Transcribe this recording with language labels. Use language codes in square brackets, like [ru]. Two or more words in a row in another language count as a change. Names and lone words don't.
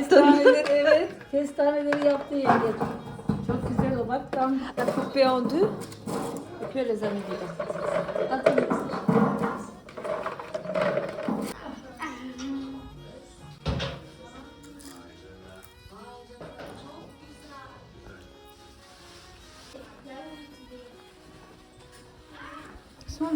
[tr] Kestaneleri, evet. Kestaneleri yaptı yenge. Çok güzel o bak. Tam [fr] coupé en deux. Et puis les amis dedans. Attends. Doucement.